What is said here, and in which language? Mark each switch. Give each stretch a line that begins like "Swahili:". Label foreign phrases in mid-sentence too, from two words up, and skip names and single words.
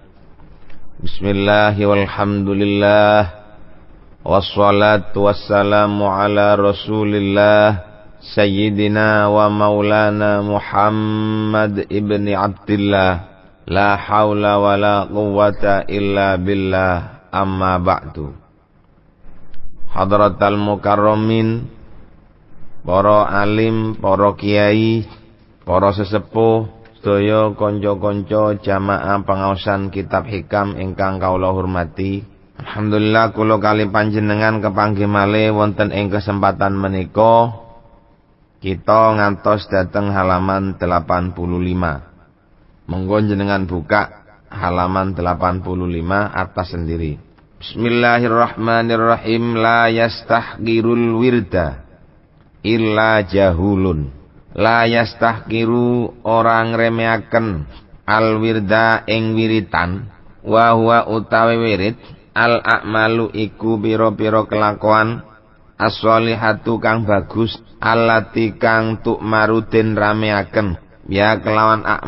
Arabic: بسم الله والحمد لله، والصلاة والسلام على رسول الله، سيدنا ومولانا محمد بن عبد الله. لا حول ولا قوة إلا بالله، أما بعد. حضرات المكرمين,
Javanese: para alim, para kiai, para sesepuh, sedaya kanca-kanca jamaah pangaosan kitab hikam ingkang kawula hormati. Alhamdulillah kula kali panjenengan kepanggih malih wonten ing kesempatan menika. Kita ngantos dateng halaman 85. Monggo jenengan buka halaman 85 atas sendiri.
Arabic: بسم الله الرحمن الرحيم. لا يستحقر الورد إلا جهول. لا يستحقر
Javanese: orang remeaken
Arabic: الورد
Javanese: ing wiritan,
Arabic: وهو
Javanese: utawi wirid
Arabic: الأعمال
Javanese: iku pira-pira kelakuan as-sholihatu kang bagus allati kang tu'marudin rameaken ya kelawan